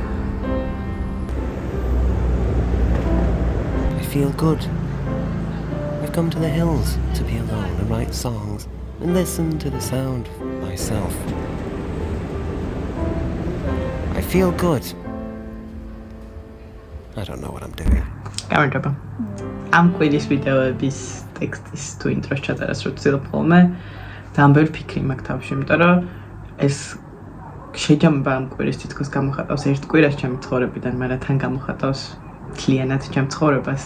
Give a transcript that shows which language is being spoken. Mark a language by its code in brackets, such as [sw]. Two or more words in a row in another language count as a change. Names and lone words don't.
[en] I feel good. I've come to the hills to be alone and write songs and listen to the sound of myself. I feel good. I don't know what I'm doing. [ka] გამარჯობა. ამ კვირის ვიდეოების ტექსტის თუ ინტროს ჩაწერას რო ვცდილობ ხოლმე, ძალიან ფიქრი მაქვს თავში, იმიტომ რომ ეს შეჯამება ამ კვირის თითქოს გამოხატავს ერთ კვირას ჩემი ცხოვრებიდან, მაგრამ თან გამოხატავს მთლიანად ჩემ ცხოვრებას.